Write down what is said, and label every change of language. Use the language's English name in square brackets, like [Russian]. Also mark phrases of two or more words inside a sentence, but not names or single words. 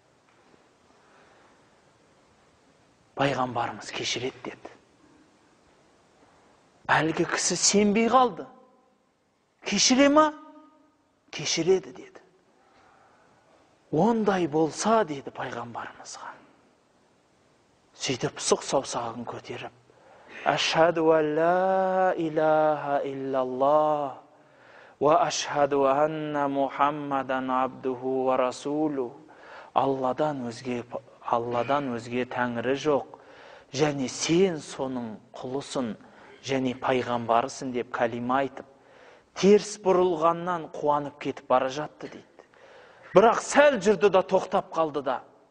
[Kazakh] Пайғамбарымыз кешіреді деді. Әлгі кісі сенбей қалды. Кешіре ма? Кешіреді деді. Ондай болса деді пайғамбарымызға. Сөйтіп сұқ саусағын көтеріп, [Arabic] أشهد أن لا إله إلا الله وأشهد أن محمدا عبده ورسوله. [Kazakh] Алладан өзге тәңірі жоқ, және сен соның құлысың, және пайғамбарысың деп кәлима айтып, теріс бұрылғаннан қуанып кетіп бара жатты дейді. Бірақ сәл жүрді да тоқтап қалды да.